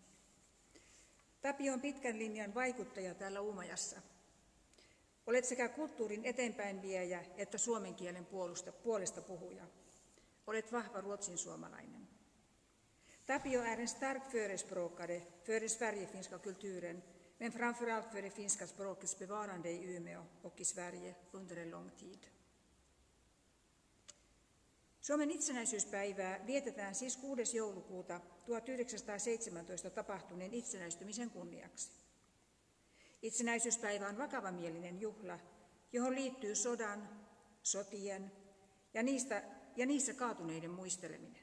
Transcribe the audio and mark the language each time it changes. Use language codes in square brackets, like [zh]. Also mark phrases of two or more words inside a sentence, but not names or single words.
[fi] Tapio on pitkän linjan vaikuttaja täällä Uumajassa. Olet sekä kulttuurin eteenpäinviejä että suomen kielen puolesta puhuja. Olet vahva ruotsinsuomalainen. [sv] Tapio är en stark förespråkare för den sverigefinska kulturen, men framförallt för det finska språkets bevarande i Umeå och i Sverige under en lång tid. [fi] Suomen itsenäisyyspäivää vietetään siis 6. joulukuuta 1917 tapahtuneen itsenäistymisen kunniaksi. Itsenäisyyspäivä on vakavamielinen juhla, johon liittyy sodan, sotien ja niissä kaatuneiden muisteleminen.